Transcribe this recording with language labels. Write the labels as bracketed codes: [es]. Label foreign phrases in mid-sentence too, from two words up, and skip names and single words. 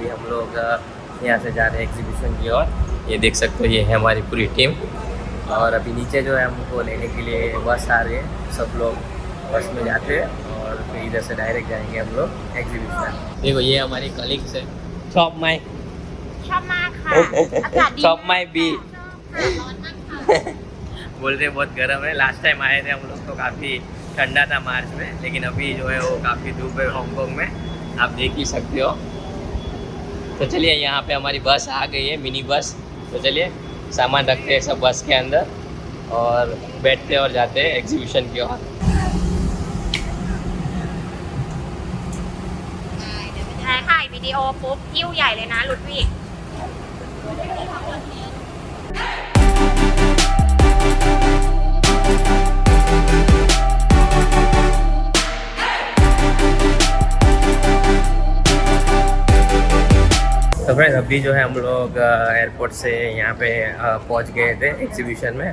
[hi] अभी हम लोग यहाँ से जा रहे हैं एग्जीबिशन की ओर। ये देख सकते हो ये है हमारी पूरी टीम। और अभी नीचे जो है हमको लेने के लिए बस आ रही है, सब लोग बस में जाते हैं और फिर इधर से डायरेक्ट जाएंगे हम लोग एग्जीबिशन। देखो ये हमारी कलीग्स है। [th] ชอบไหม ชอบมากค่ะ อากาศดี ชอบไหม บี ร้อนมากค่ะ [hi] बोल रहे बहुत गर्म है। [en] last time [hi] आए थे हम लोग तो काफ़ी ठंडा था मार्च में, लेकिन अभी जो है वो काफ़ी धूप है हांगकांग में, आप देख ही सकते हो। तो चलिए यहाँ पे हमारी बस आ गई है, [en] mini bus. [hi] तो चलिए सामान रखते हैं सब बस के अंदर और बैठते और जाते हैं एग्जीबिशन की ओर। [th] ถ่ายถ่ายวิดีโอปุ๊บยิ้วใหญ่เลยนะลุดวิก [hi] तो फ्रेंड्स अभी जो है हम लोग एयरपोर्ट से यहाँ पे पहुँच गए थे एग्जीबिशन में।